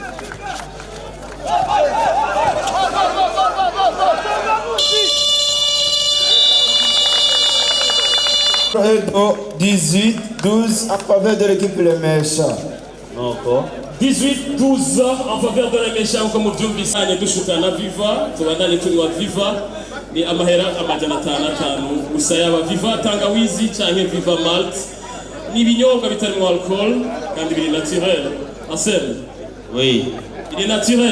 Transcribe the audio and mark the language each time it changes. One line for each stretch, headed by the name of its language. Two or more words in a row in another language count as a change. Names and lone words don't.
French: Au 18-12 en faveur de l'équipe Le Méchant. Encore. 18-12 en faveur de la Méchant
Rundi: comme ubyumvisanye dushukana Viva tubandanye tunywa Viva ni amahera amajana 5 gusa yaba Viva tangawizi canke Viva malt ni ibinyobwa bitarimo alcool kandi biri naturel. Ansel.
French: Oui. Il est naturel.